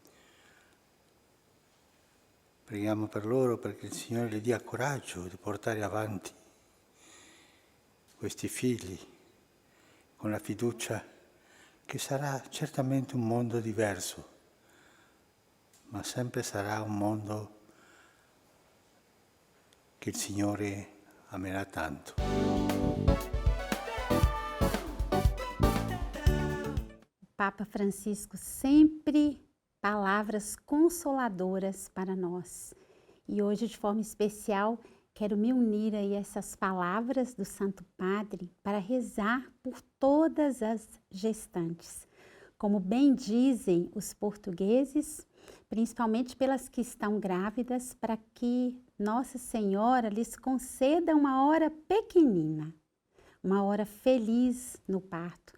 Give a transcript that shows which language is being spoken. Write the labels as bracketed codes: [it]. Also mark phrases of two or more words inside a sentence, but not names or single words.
[it] Preghiamo per loro perché il Signore le dia coraggio di portare avanti questi figli con la fiducia che sarà certamente un mondo diverso, ma sempre sarà un mondo che il Signore amerà tanto. [pt] Papa Francisco sempre palavras consoladoras para nós. E hoje, de forma especial, quero me unir a essas palavras do Santo Padre para rezar por todas as gestantes. Como bem dizem os portugueses, principalmente pelas que estão grávidas, para que Nossa Senhora lhes conceda uma hora pequenina, uma hora feliz no parto.